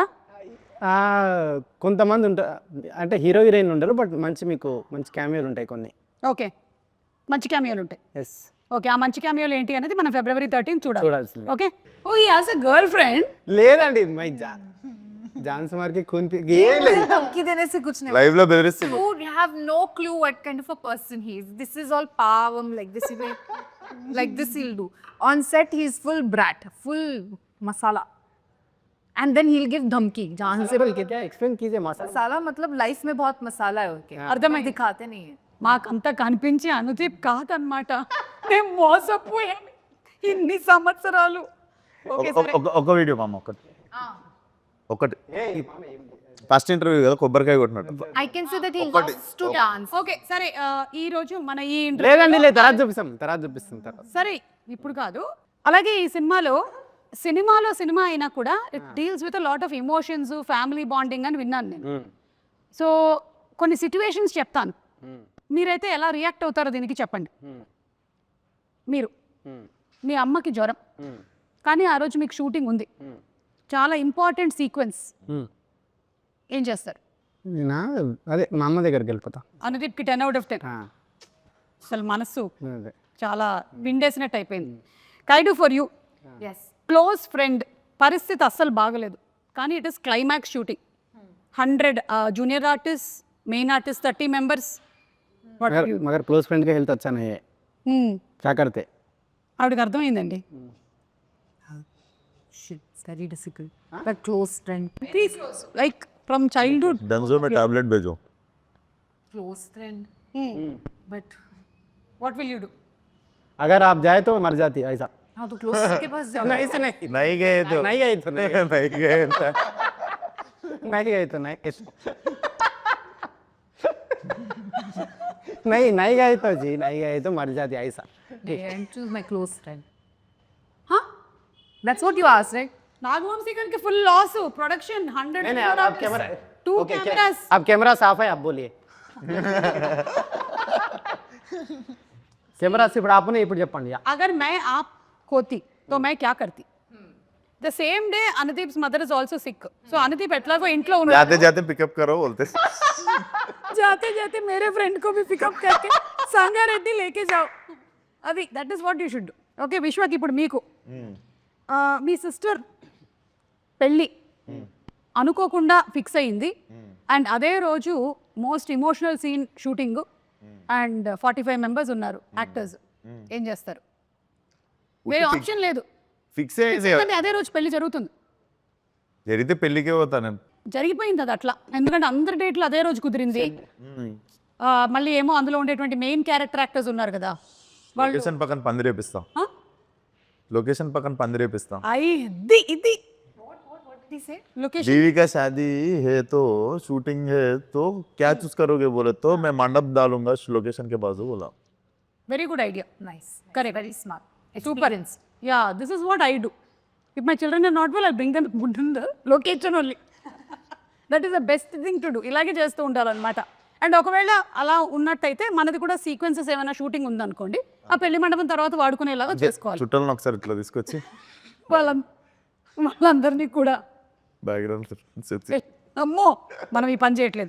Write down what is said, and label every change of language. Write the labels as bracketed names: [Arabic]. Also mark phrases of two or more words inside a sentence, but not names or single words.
[Telugu] కొంతమంది ఉంటారు, అంటే [English] hero heroine [Telugu] ఉండరు, బట్ మంచి మీకు మంచి క్యామియోలు ఉంటాయి కొన్ని. ఓకే, మంచి క్యామియోలు ఉంటాయి. ఎస్. ఓకే, ఆ మంచి క్యామియోలు ఏంటి అనేది మనం February 13 చూడాలి. చూడాల్సింది. [English] okay. Oh he has a girlfriend. [Telugu] లేదండి మై జాన్ కుమార్ కి ఏం లేదు. [Hindi] धमकी देने से कुछ नहीं. [Telugu] లైవ్ లో బెదిరిస్తుంది. [English] You have no clue what kind of a person he is. This is all pavam, like this he will, like this he'll do. On set he's full brat, full masala. And then he'll give [Hindi] धमकी जहाँ से बोल के. क्या एक्सप्लेन कीजिए मसाला. मसाला मतलब लाइफ में बहुत मसाला है उनके. [Telugu] అర్థమైంది. [Hindi] दिखाते नहीं है. [Telugu] మాకంతా కనిపించి అనుదీప్ కాదనమాట. మేము మోసపోయాం ఇన్ని సంవత్సరాలు. ఓకే సరే. ఒక వీడియో మామ ఒకటి [English] first interview [Telugu] కదా కొబ్బరికాయ కొట్టినట్టు. [English] I can say that he loves to dance. [Telugu] ఓకే సరే, ఈ రోజు మన ఈ లేదండి లేదు తర్వాత చూపిస్తాం తర్వాత. సరే ఇప్పుడు కాదు. అలాగే ఈ సినిమా అయినా కూడా [English] it deals with lot of emotions, family bonding [Telugu] అని విన్నాను నేను. సో కొన్ని సిచ్యువేషన్స్ చెప్తాను, మీరైతే ఎలా రియాక్ట్ అవుతారో దీనికి చెప్పండి. మీరు మీ అమ్మకి జ్వరం, కానీ ఆ రోజు మీకు షూటింగ్ ఉంది, చాలా [English] important sequence, [Telugu] ఏం చేస్తారు? అదే మా అమ్మ దగ్గరికి వెళ్ళిపోతా. అనుదీప్కి [English] 10 out of 10. [Telugu] అసలు మనసు అదే చాలా విండేసినట్టు అయిపోయింది. కైడు [English] for you, Yes. close friend, [Telugu] పరిస్థితి అస్సలు బాగలేదు, కానీ [English] it is climax shooting, [Telugu] 100 [English] junior artist, main artist [Telugu] 30 members. [Hindi] मगर [English] close friend [Hindi] का हेल्थ अच्छा नहीं है, क्या करते? [Telugu] ఆవిడకి అర్థమైందండి. [English] Shit, it's very difficult. But close friend. like from childhood. [Hindi] डंजो में टैबलेट भेजो. [English] Close friend. But what will you do? [Hindi] अगर आप जाए तो मर जाती है ऐसा. हाँ तो close के पास जाओ. नहीं से नहीं नहीं गए तो नहीं गए तो नहीं नहीं गए तो नहीं गए तो नहीं नहीं गए तो जी नहीं गए तो मर जाती है ऐसा. [English] And choose my close friend. Huh? That's what you asked, right? [Telugu] నాగవంశీ గారికి [English] full loss, [Telugu] ప్రొడక్షన్ 100 [Hindi] नहीं नहीं आप कैमरा 2 ओके, cameras. आप कैमरा साफ है आप बोलिए. कैमरा से आपने [Telugu] ఇప్పుడు చెప్పండి. [Hindi] अगर मैं आप होती तो मैं क्या करती? [English] the same day Anudeep's mother is also sick. [Telugu] सो अनुदीप ఎట్లాగో ఇంట్లో ఉన్నాడు, [Hindi] जाते जाते पिकअप करो बोलते. जाते जाते मेरे फ्रेंड को भी पिकअप करके संगारेड्डी लेके जाओ. [English] అది that is what you should. [Telugu] ఓకే విశ్వకి ఇప్పుడు మీకు మీ సిస్టర్ పెళ్ళి అనుకోకుండా ఫిక్స్ అయింది, అండ్ అదే రోజు [English] most emotional scene shooting, [Telugu] అండ్ 45 members ఉన్నారు యాక్టర్స్, ఏం చేస్తారు? వేరే ఆప్షన్ లేదు, ఫిక్స్ చేసి ఎందుకంటే అదే రోజు పెళ్లి జరుగుతుంది. జరిగితే పెళ్ళికే పోతా నేను. జరిగిపోయింది అది అట్లా, ఎందుకంటే అందరి డేట్లు అదే రోజు కుదిరింది. మళ్ళీ ఏమో అందులో ఉండేటువంటి మెయిన్ క్యారెక్టర్ యాక్టర్స్ ఉన్నారు కదా, వాళ్ళు లొకేషన్ పక్కన పందిరేపిస్తాం. లొకేషన్ పక్కన పందిరేపిస్తాం. ఇది లొకేషన్ [Hindi] बीवी का शादी है तो शूटिंग है तो क्या चूज करोगे बोले तो मैं मंडप डालूंगा लोकेशन के बाजू बोला. [English] very good idea. Nice. Correct. Very smart. Super. Yeah, this is what I do. If my children are not well, I'll bring them in the location only. That is the best thing to do. [Telugu] ఇలాగే చేస్తూ ఉండాలన్నమాట. అండ్ ఒకవేళ అలా ఉన్నట్టయితే మనది కూడా సీక్వెన్సెస్ ఏమైనా షూటింగ్ ఉందనుకోండి, ఆ పెళ్లి మండపం తర్వాత వాడుకునేలాగా చేసుకోవాలి. చుట్టాలను ఒకసారి ఇట్లా తీసుకొచ్చి వాళ్ళందరినీ కూడా బ్యాక్గ్రౌండ్ అమ్మో మనం ఈ పని చేయట్లేదు.